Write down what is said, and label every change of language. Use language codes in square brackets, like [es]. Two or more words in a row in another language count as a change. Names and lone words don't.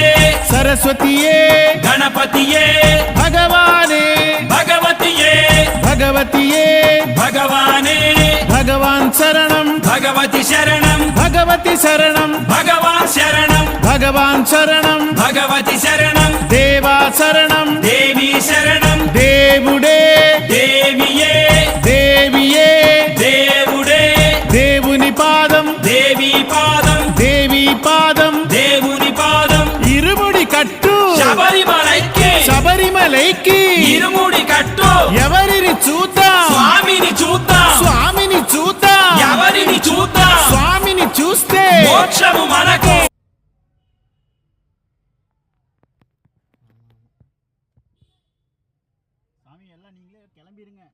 [ta] சரஸ்வதியே கணபதியே பகவானே பகவதியே பகவதியே பகவானே பகவான் சரணம் பகவதி சரணம் பகவதி சரணம் பகவான் சரணம் பகவான் சரணம் [te] భగవతి శరణం దేవా శరణం దేవి శరణం దేవుడే దేవియే దేవియే దేవుడే దేవుని పాదం దేవి పాదం దేవి పాదం దేవుని పాదం ఇరుముడి కట్టు శబరిమలైకి శబరిమలైకి ఇరుముడి కట్టు ఎవరిని చూద్దాం స్వామిని చూద్దాం స్వామిని చూద్దాం ఎవరిని చూద్దాం స్వామిని చూస్తే మోక్షము మనకు [ta] சாமி எல்லாம் நீங்களே கிளம்பிடுங்க.